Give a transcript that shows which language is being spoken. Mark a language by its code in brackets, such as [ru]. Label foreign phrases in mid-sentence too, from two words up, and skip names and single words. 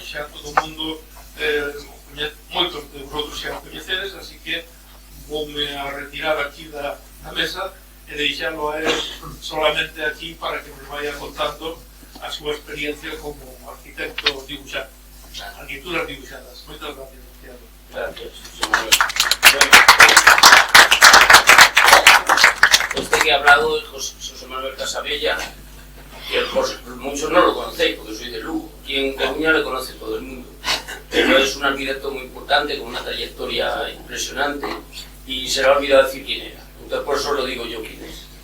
[gl] Xa todo o mundo, moitos de vosotros xa o coñecedes, así que voume a retirar aquí da mesa e deixalo a [es] él solamente aquí para que nos vaya contando [gl] a súa experiencia como arquitecto dibuixante, arquitecturas dibuixadas. Moitas gracias, Santiago. [es] Gracias, señor. Este que ha hablado es José Manuel Casabella, que muchos no lo conocéis porque soy de Lugo. Aquí en Coruña le conoce todo el mundo, pero es un arquitecto muy importante con una trayectoria impresionante y se le ha olvidado decir quién era, entonces por eso lo digo yo quién es.